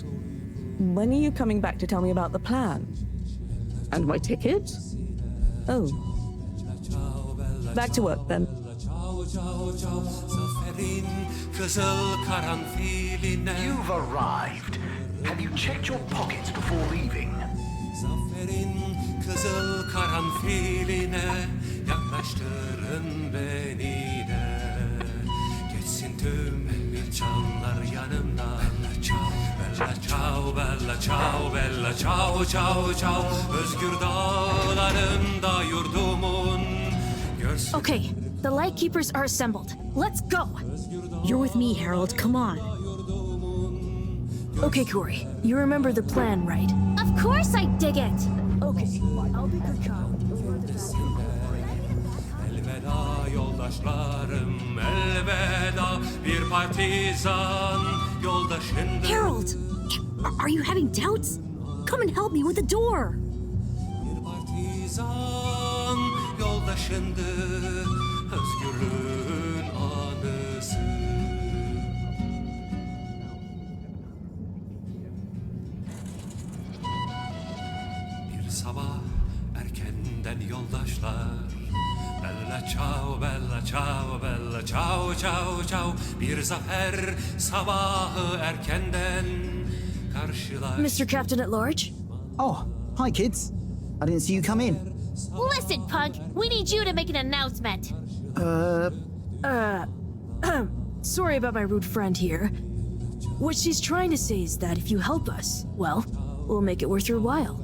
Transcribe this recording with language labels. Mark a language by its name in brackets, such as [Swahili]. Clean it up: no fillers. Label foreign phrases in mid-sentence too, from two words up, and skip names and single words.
[English] When are you coming back to tell me about the plan? And my ticket? Oh. Back to work, then. You've arrived. Have you checked your pockets before leaving? [Turkish] Kızıl karanfiline yaklaştırın beni de. Geçsin tüm canlar yanımdan. [Italian] Bella ciao, bella ciao, bella ciao, ciao, ciao. [Turkish] Özgür dağlarında yurdumun. [English] Okay, the Lightkeepers are assembled. Let's go! You're with me, Harold. Come on. Okay, Corey. You remember the plan, right? Of course I dig it! Okay, I'll be good cop. [Turkish] Elveda yoldaşlarım, elveda bir partizan yoldaşındır. [English] Harold! Are you having doubts? Come and help me with the door! [Turkish] Bir partizan yoldaşındır, özgürlüğün anısı. Bir sabah erkenden yoldaşlar. [Italian] Bella ciao, bella ciao, bella ciao, ciao, ciao. [Turkish] Bir zafer sabahı erkenden karşılar. [English] Mr. Captain at Large? Oh, hi kids. I didn't see you come in. Listen, punk, we need you to make an announcement. Sorry about my rude friend here. What she's trying to say is that if you help us, well, we'll make it worth your while.